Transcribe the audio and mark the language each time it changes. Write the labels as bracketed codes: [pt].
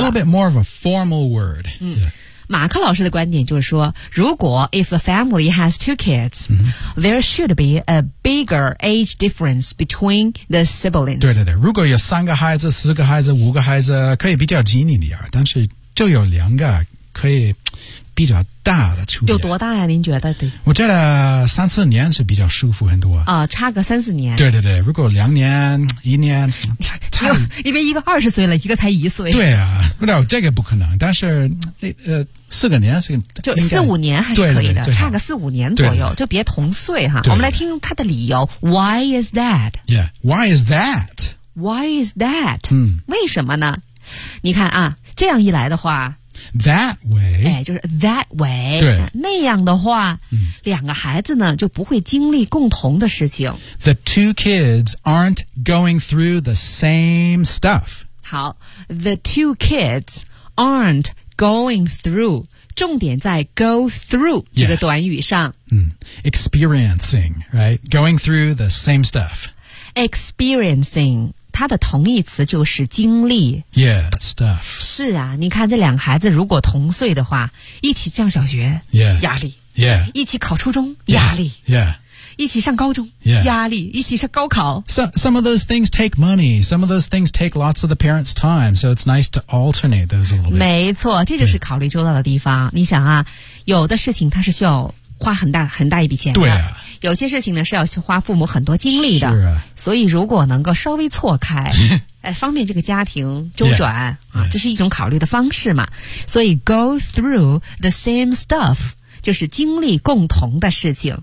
[en] It's a little bit more of a formal word、 [zh] 嗯。Yeah. 马克老师的观点就是说，如果 [en] if the family has two kids，、嗯、 there should be a bigger age difference between the siblings. [zh] 对对对，如果有三个孩子、四个孩子、五个孩子，可以比较紧一点，但是就有两个可以比较大的出有多大呀、啊、您觉得对我觉得三四年是比较舒服很多啊、差个三四年对对对如果两年一年差因为一个二十岁了一个才一岁对啊不知道这个不可能但是四个年是就四五年还是可以的对对对差个四五年左右就别同岁哈对对对我们来听他的理由 [en] Why is that? Yeah, why is that? Why is that?、嗯、 [zh] 为什么呢你看啊这样一来的话 [en] That way, [zh] 哎，就是 [en] that way, [zh] 对，那样的话，嗯，两个孩子呢就不会经历共同的事情。 [en] The two kids aren't going through the same stuff. 好 ，the two kids aren't going through. [zh] 重点在 go through 这个短语上。 [en] Yeah. 嗯 ，experiencing, right? Going through the same stuff. [zh] Experiencing. 它的同义词就是经历 [en] Yeah, stuff [zh] 是啊你看这两个孩子如果同岁的话一起上小学 [en] Yeah [zh] 压力 [en] Yeah [zh] 一起考初中 [en] yeah, [zh] 压力 [en] Yeah [zh] 一起上高中 [en] Yeah [zh] 压力一起上高考 [en] Some of those things take money Some of those things take lots of the parents' time So it's nice to alternate those a little bit [zh] 没错这就是考虑周到的地方、yeah. 你想啊有的事情它是需要花很大一笔钱的对啊有些事情呢是要花父母很多精力的是啊所以如果能够稍微错开哎，方便这个家庭周转 [en] yeah, yeah. [zh] 这是一种考虑的方式嘛所以 [en] go through the same stuff [zh] 就是经历共同的事情